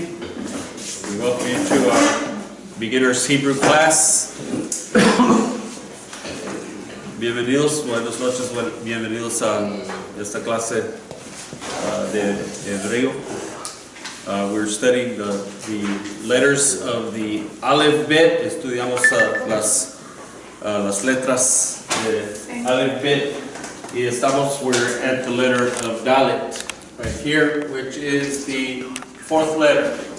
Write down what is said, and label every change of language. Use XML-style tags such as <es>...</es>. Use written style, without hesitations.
<en>We welcome you to our beginner's Hebrew class.</en> <es>Bienvenidos, buenas noches, bienvenidos a esta clase de hebreo.</es> <en>We're studying the letters of the AlephBet.</en> <es>Estudiamos las letras de AlephBet.</es> <en>Y we're at the letter of Dalet. Right here, which is the fourth letter.</en>